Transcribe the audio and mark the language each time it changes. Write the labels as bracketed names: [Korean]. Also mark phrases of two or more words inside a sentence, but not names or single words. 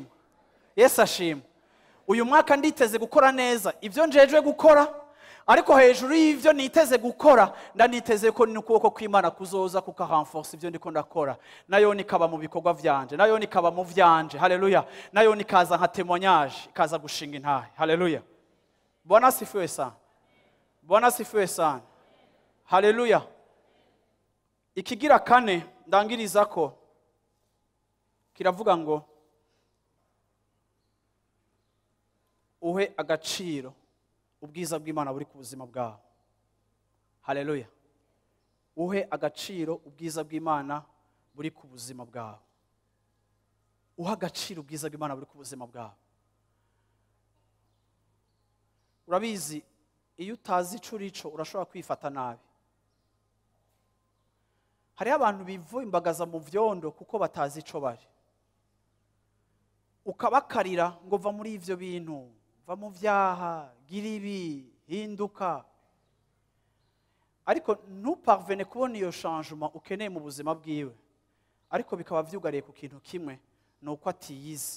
[Rundi] Yesu ashimwe. Uyu mwaka nditeze gukora neza ivyo njejwe gukora, ariko hejuru y'ivyo niteze gukora ndaniteze ko n'ukuboko kw'Imana kuzoza kukarenforce ivyo ndiko ndakora, nayo nikaba mu bikorwa vyanje, nayo nikaba mu vyanje. Haleluya. Nayo nikaza nka témoignage, ikaza gushinga intahe. Haleluya. [Swahili] Bwana asifiwe sana. Bwana asifiwe sana. [Rundi] Haleluya. Ikigira kane ndangiriza ko kiravuga ngo uhe agaciro ubwiza bw'Imana buri ku buzima bwawe. Haleluya. Uhe agaciro ubwiza bw'Imana buri ku buzima bwawe. Uha agaciro ubwiza bw'Imana buri ku buzima bwawe. Urabizi, iyo utazi ico urico urashobora kwifata nabi. hariho abantu bivumbagaza mu vyondo kuko batazi ico bari, ukabakarira ngo va muri ivyo bintu, va mu vyaha, gira ibi, hinduka, ariko ntuparvene kubona iyo changement ukeneye mu buzima bwiwe, ariko bikaba vyugariye ku kintu kimwe, nuko atiyizi.